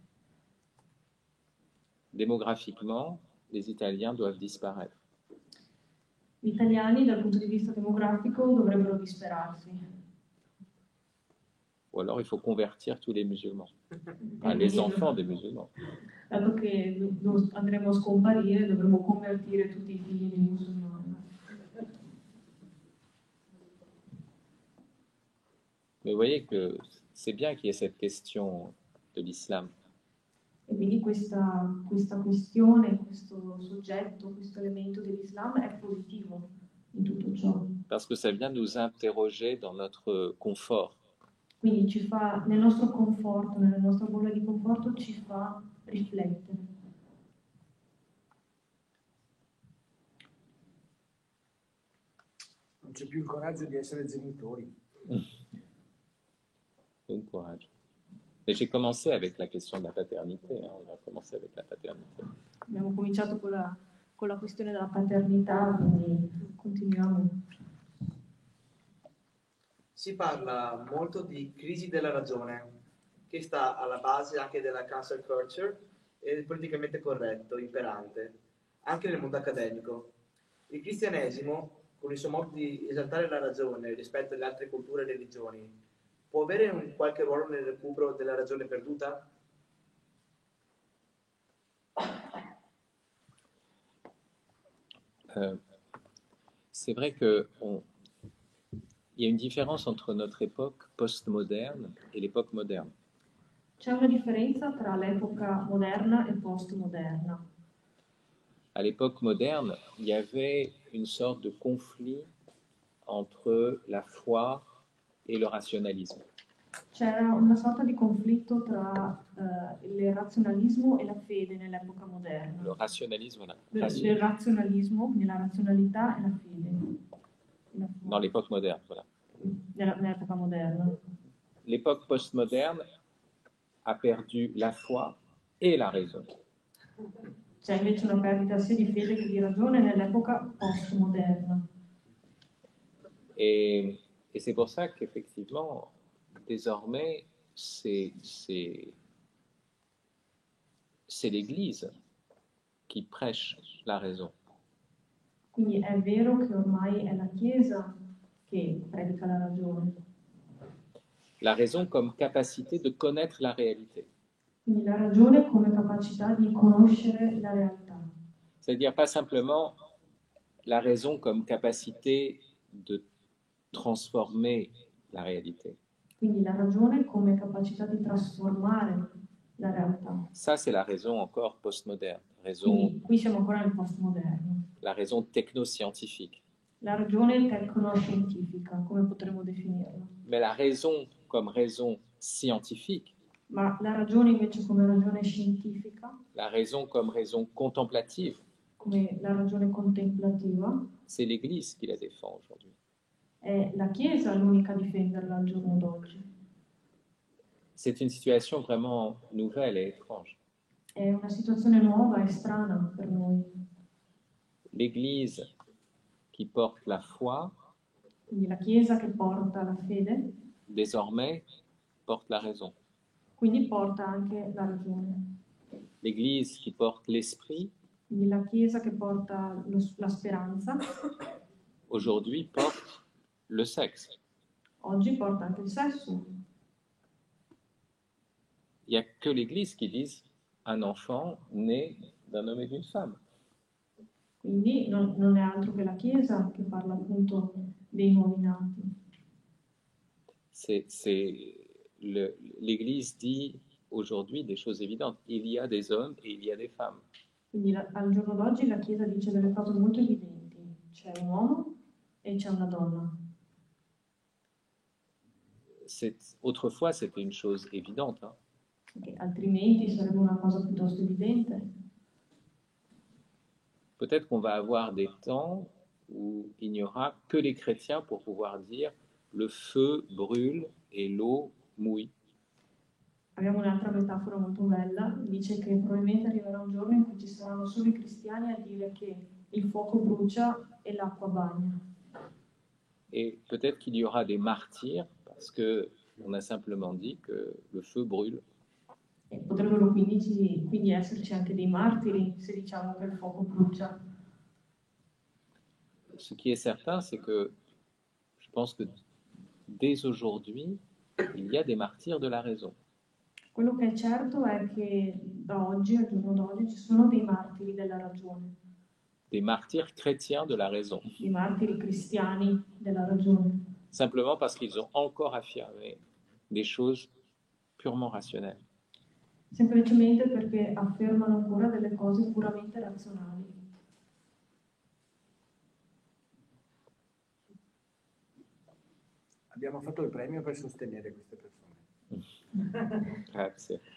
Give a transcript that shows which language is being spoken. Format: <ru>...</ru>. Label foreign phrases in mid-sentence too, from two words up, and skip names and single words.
<fr>Démographiquement, les Italiens doivent disparaître.</fr> <it>Gli italiani dal punto di vista demografico dovrebbero disperarsi.</it> <fr>Ou alors, il faut convertir tous les musulmans. Enfin, les enfants des musulmans.</fr> <it>Dato che andremo a scomparire, dovremo convertire tutti i figli dei musulmani.</it> <fr>Mais vous voyez que c'est bien qu'il y ait cette question de l'islam.</fr> <it>E quindi questa questione, questo soggetto, questo elemento dell'Islam è positivo in tutto ciò.</it> <fr>Parce que ça vient nous interroger dans notre confort.</fr> <it>Quindi ci fa, nel nostro conforto, nella nostra bolla di conforto, ci fa riflettere. Non c'è più il coraggio di essere genitori.</it> <fr>Bon courage. Et j'ai commencé avec la question de la paternité. On a commencé avec la paternité.</fr> <it>Abbiamo cominciato con la questione della paternità, quindi continuiamo. Si parla molto di crisi della ragione, che sta alla base anche della</it> <en>cancel culture</en> <it>e del politicamente corretto, imperante, anche nel mondo accademico. Il cristianesimo, con il suo modo di esaltare la ragione rispetto alle altre culture e religioni, può avere un qualche ruolo nel recupero della ragione perduta?</it> <fr>C'est vrai qu'il y a une différence entre notre époque postmoderne et l'époque moderne.</fr> <it>C'è una differenza tra l'epoca moderna e postmoderna.</it> <fr>À l'époque moderne, il y avait une sorte de conflit entre la foi et le rationalisme.</fr> <it>C'era una sorta di conflitto tra il razionalismo e la fede nell'epoca moderna.</it> <fr>Le rationalisme, là.</fr> <it>Il razionalismo, nella razionalità e la fede.</it> <fr>Dans l'époque moderne, voilà.</fr> <it>Nell'epoca moderna.</it> <fr>L'époque postmoderne a perdu la foi et la raison.</fr> <it>C'è invece una perdita sia di fede che di ragione nell'epoca postmoderna.</it> <fr>Et c'est pour ça qu'effectivement, désormais, c'est l'Église qui prêche la raison.</fr> <it>Quindi è vero che ormai è la Chiesa che predica la ragione.</it> <fr>La raison comme capacité de connaître la réalité.</fr> <it>Quindi la ragione come capacità di conoscere la realtà.</it> <fr>C'est-à-dire pas simplement la raison comme capacité de transformer la réalité.</fr> <it>Quindi la ragione come capacità di trasformare la realtà.</it> <fr>Ça, c'est la raison encore postmoderne.</fr> <it>Quindi qui siamo ancora nel postmoderno.</it> <fr>La raison technoscientifique.</fr> <it>La ragione tecnoscientifica, come potremmo definirla.</it> <fr>Mais la raison comme raison scientifique.</fr> <it>Ma la ragione invece come ragione scientifica.</it> <fr>La raison comme raison contemplative.</fr> <it>Come la ragione contemplativa.</it> <fr>C'est l'Église qui la défend aujourd'hui.</fr> <it>È la Chiesa l'unica a difenderla al giorno d'oggi.</it> <fr>C'est une situation vraiment nouvelle et étrange.</fr> <it>È una situazione nuova e strana per noi.</it> <fr>L'Église qui porte la foi,</fr> <it>Quindi la Chiesa che porta la fede,</it> <fr>désormais porte la raison.</fr> <it>quindi porta anche la ragione.</it> <fr>L'Église qui porte l'esprit,</fr> <it>Quindi la Chiesa che porta la speranza,</it> <fr>aujourd'hui porte le sexe.</fr> <it>oggi porta anche il sesso.</it> <fr>Il n'y a que l'Église qui dit un enfant né d'un homme et d'une femme.</fr> <it>Quindi non è altro che la Chiesa che parla appunto dei nuovi nati.</it> <fr>L'Église dit aujourd'hui des choses évidentes. Il y a des hommes et il y a des femmes.</fr> <it>Quindi al giorno d'oggi la Chiesa dice delle cose molto evidenti. C'è un uomo e c'è una donna.</it> <fr>Autrefois, c'était une chose évidente. Hein.</fr> <it>Che altrimenti sarebbe una cosa piuttosto evidente.</it> <fr>Peut-être qu'on va avoir des temps où il n'y aura que les chrétiens pour pouvoir dire le feu brûle et l'eau mouille.</fr> <it>Abbiamo un'altra metafora molto bella, dice che probabilmente arriverà un giorno in cui ci saranno solo i cristiani a dire che il fuoco brucia e l'acqua bagna.</it> <fr>Et peut-être qu'il y aura des martyrs parce qu'on a simplement dit que le feu brûle.</fr> <it>E potrebbero quindi esserci anche dei martiri se diciamo che il fuoco brucia.</it> <fr>Ce qui est certain, c'est que je pense que dès aujourd'hui, il y a des martyrs de la raison.</fr> <it>Quello che è certo è che da oggi, al giorno d'oggi, ci sono dei martiri della ragione.</it> <fr>Des martyrs chrétiens de la raison.</fr> <it>Dei martiri cristiani della ragione.</it> <fr>Simplement parce qu'ils ont encore affirmé des choses purement rationnelles.</fr> <it>Semplicemente perché affermano ancora delle cose puramente razionali. Abbiamo fatto il premio per sostenere queste persone. Grazie.</it>